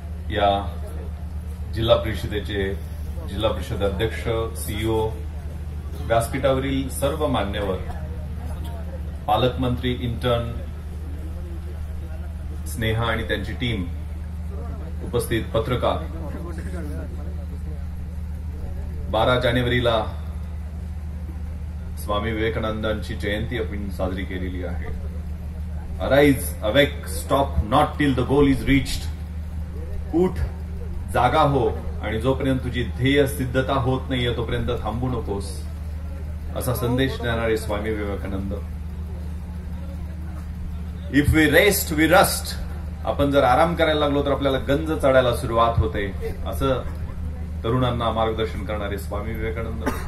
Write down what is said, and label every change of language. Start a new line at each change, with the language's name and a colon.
Marathi: या जिल्हा परिषद अध्यक्ष, सीईओ, व्यासपीठावरील सर्व मान्यवर, पालकमंत्री, इंटर्न, स्नेहा आणि त्यांची टीम, उपस्थित पत्रकार, 12 जानेवारीला स्वामी विवेकानंदांची जयंती आपण साजरी केलेली आहे।
English: Arise, awake, stop not till the goal is reached.
Marathi: उठ, जागा हो, आणि जोपर्यंत तुझी ध्येय सिद्धता होत नाहीये तोपर्यंत थांबू नकोस, असा संदेश देणारे Swami Vivekananda.
English: if we rest we rust,
Marathi: आपण जर आराम करायला लागलो तर आपल्याला गंज चढायला सुरुवात होते, असं तरुणांना मार्गदर्शन करणारे स्वामी विवेकानंद।